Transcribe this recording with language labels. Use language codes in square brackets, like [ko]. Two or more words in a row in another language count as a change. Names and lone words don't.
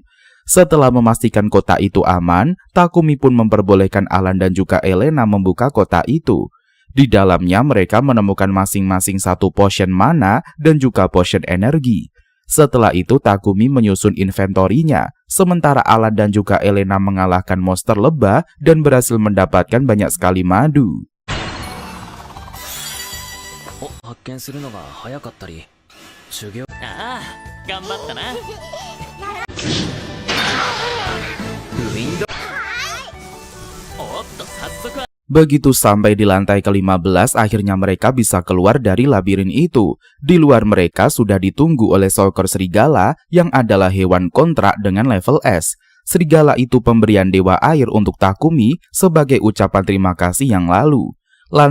[id] Setelah memastikan kotak itu aman, Takumi pun memperbolehkan Alan dan juga Elena membuka kotak itu. Di dalamnya mereka menemukan masing-masing 1 potion mana dan juga potion energi. Setelah itu Takumi menyusun inventorinya, sementara Alan dan juga Elena mengalahkan monster lebah dan berhasil mendapatkan banyak sekali madu. [ja] 発見するのが早かったり修行ああ頑張ったなウィンドおっと早速 [id] Begitu sampai di lantai ke-15, akhirnya mereka bisa keluar dari labirin itu. Di luar mereka sudah ditunggu oleh seekor serigala yang adalah hewan kontrak dengan level S. Serigala itu pemberian dewa air untuk Takumi sebagai ucapan terima kasih yang lalu.